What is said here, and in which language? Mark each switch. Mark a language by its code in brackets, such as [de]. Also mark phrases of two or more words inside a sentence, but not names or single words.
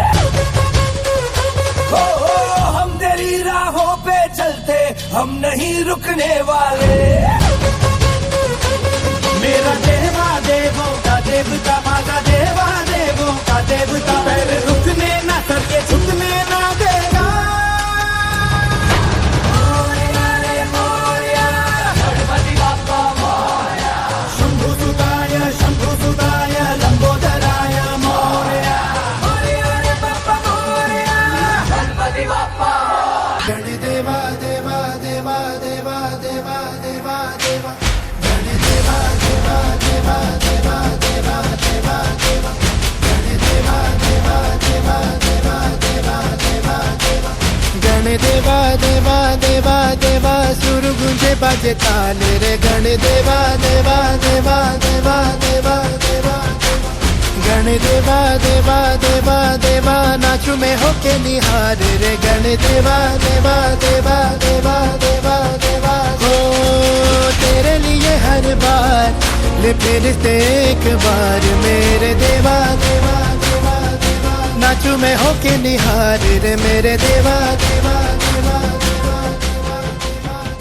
[hi] हो हम तेरी राहों पे चलते हम नहीं रुकने वाले। मेरा देवा देवों का देवता माता देवा देवों का देवता पहले रुकने ना करके झुकने ना देगा। मोरया रे मोरया गणपति बप्पा मोरया। [sa] शंभु सुताय लंबोदराय मोरया। [hi] मोरया रे बप्पा मोरया गणपति बप्पा। गण देवा देवा देवा देवा देवा देवा देवा गण देवा देवा देवा देवा देवा देवा देवा गण देवा देवा देवा देवा देवा देवा देवा गण देवा देवा देवा देवा सुर गुंजे बाजे ताल रे। गण देवा देवा देवा देवा देवा देवा गण देवा देवा देवा देवा नाचू में होके निहार रे। गण देवा देवा देवा देवा देवा देवा हो तेरे लिए हर बार ले फिर से एक बार मेरे देवा देवा देवा देवा नाचू में होके निहार रे मेरे देवा देवा देवा देवा देवा।